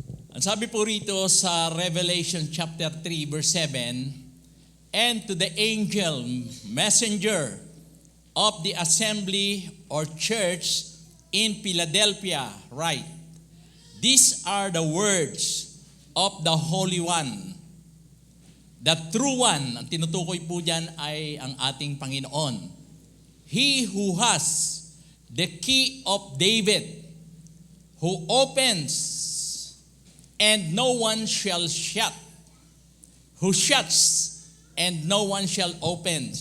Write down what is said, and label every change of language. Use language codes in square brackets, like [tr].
[tl] Ang sabi po rito sa [en] Revelation chapter 3 verse 7, "And to the angel, messenger of the assembly or church in Philadelphia write, These are the words of the Holy One, the true one." [tl] Ang tinutukoy po dyan ay ang ating Panginoon. [en] "He who has the key of David, who opens and no one shall shut, who shuts and no one shall open."